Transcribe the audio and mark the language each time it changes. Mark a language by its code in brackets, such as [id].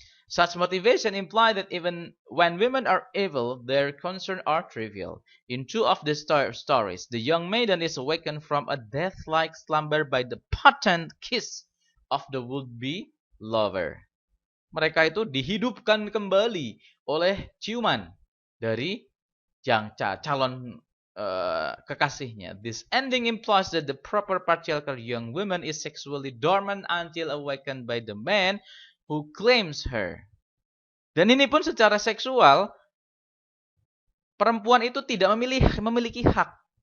[en] Such motivation imply that even when women are evil, their concerns are trivial. In two of the stories, the young maiden is awakened from a death-like slumber by the potent kiss of the would-be lover. [id] Mereka itu dihidupkan kembali oleh ciuman dari calon kekasihnya. [en] This ending implies that the proper patriarchal young woman is sexually dormant until awakened by the man who claims her. [id] Dan ini pun secara seksual, perempuan itu tidak memiliki hak.